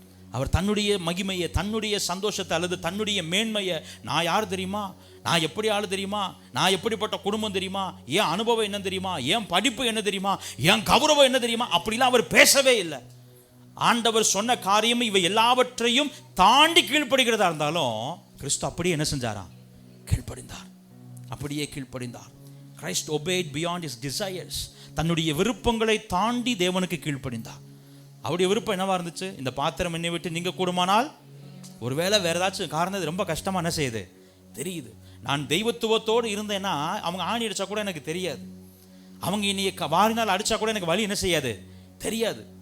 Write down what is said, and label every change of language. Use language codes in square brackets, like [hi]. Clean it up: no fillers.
[ta] அவர் தன்னுடைய மகிமையை, தன்னுடைய சந்தோஷத்தை அல்லது தன்னுடைய மேன்மையை, நான் யார் தெரியுமா, நான் எப்படி ஆள் தெரியுமா, நான் எப்படிப்பட்ட குடும்பம் தெரியுமா, ஏன் அனுபவம் என்ன தெரியுமா, ஏன் படிப்பு என்ன தெரியுமா, ஏன் கௌரவம் என்ன தெரியுமா, அப்படிலாம் அவர் பேசவே இல்லை. ஆண்டவர் சொன்ன காரியம் இவை எல்லாவற்றையும் தாண்டி கீழ்ப்படுகிறதா இருந்தாலும் கிறிஸ்து அப்படியே என்ன செஞ்சாராம்? கீழ்ப்படிந்தார். அப்படியே கீழ்ப்படிந்தார். [en] Christ obeyed beyond his desires. [ta] தன்னுடைய விருப்பங்களை தாண்டி தேவனுக்கு கீழ்ப்படிந்தார். அவருடைய விருப்பம் என்னவா இருந்துச்சு? இந்த பாத்திரம் என்னை விட்டு நீங்க கூடுமானால், ஒருவேளை வேற ஏதாச்சும் காரணம் ரொம்ப கஷ்டமா என்ன செய்யுது தெரியுது. நான் தெய்வத்துவத்தோடு இருந்தேன்னா அவங்க ஆணி அடிச்சா கூட எனக்கு தெரியாது, அவங்க இனி வாரினால் அடிச்சா கூட எனக்கு வலி என்ன செய்யாது தெரியாது.